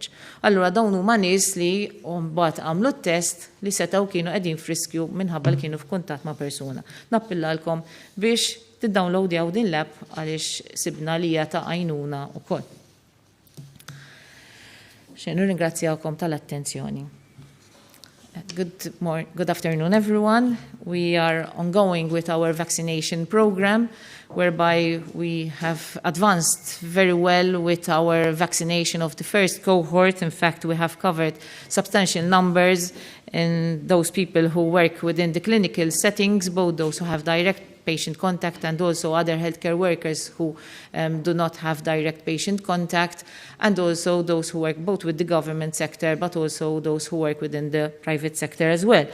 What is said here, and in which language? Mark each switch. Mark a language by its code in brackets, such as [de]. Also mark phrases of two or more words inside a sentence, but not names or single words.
[mt] Allura dawn huma nies li mbagħad għamlu t-test li setgħu kienu qegħdin friskju minħabba li kienu f'kuntatt ma' persuna. Nappillalkom biex tiddownloadjaw din l-app għaliex sibna li hija ta' għajnuna wkoll. Xenu ringrazzjawkom tal-attenzjoni. [en] Good afternoon, everyone. We are ongoing with our vaccination program, whereby we have advanced very well with our vaccination of the first cohort. In fact, we have covered substantial numbers in those people who work within the clinical settings, both those who have direct patient contact and also other healthcare workers who do not have direct patient contact, and also those who work both with the government sector but also those who work within the private sector as well.